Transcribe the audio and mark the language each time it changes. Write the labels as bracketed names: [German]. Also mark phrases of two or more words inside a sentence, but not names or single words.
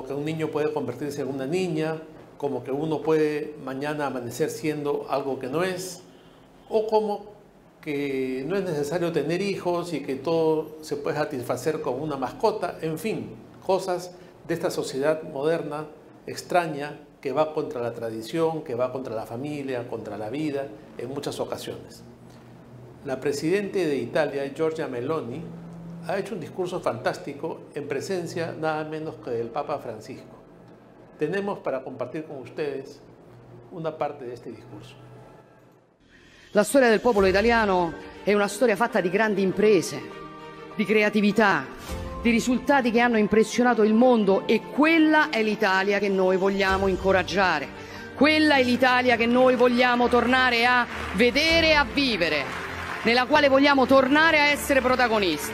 [Spanish] que un niño puede convertirse en una niña, como que uno puede mañana amanecer siendo algo que no es, o como que no es necesario tener hijos y que todo se puede satisfacer con una mascota, en fin, cosas de esta sociedad moderna, extraña, que va contra la tradición, que va contra la familia, contra la vida, en muchas ocasiones. La presidenta de Italia, Giorgia Meloni, ha hecho un discurso fantástico en presencia nada menos que del Papa Francisco. Tenemos para compartir con ustedes una parte de este discorso. [Italian] La storia del popolo italiano è una storia fatta di grandi imprese, di creatività, di risultati che hanno impressionato il mondo, e quella è l'Italia che noi vogliamo incoraggiare. Quella è l'Italia che noi vogliamo tornare a vedere e a vivere, nella quale vogliamo tornare a essere protagonisti.